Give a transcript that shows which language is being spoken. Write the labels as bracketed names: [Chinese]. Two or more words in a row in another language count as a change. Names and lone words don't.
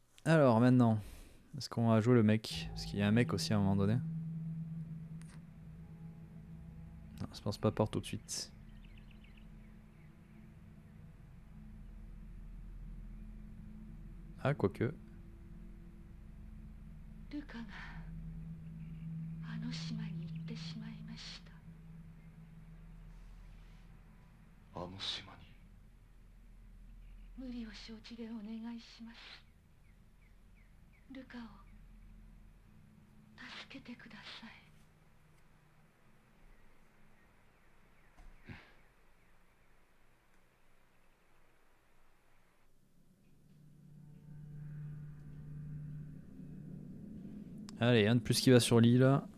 [French] Alors maintenant, est-ce qu'on va jouer le mec? Parce qu'il y a un mec aussi à un moment donné. Non, je pense pas porte tout de suite. Ah, quoique. [Japanese] ルカがあの島に行ってしまいました。あの島に。無理を承知でお願いします。ルカを助けてください。 [French] Allez, un de plus qui va sur l'île.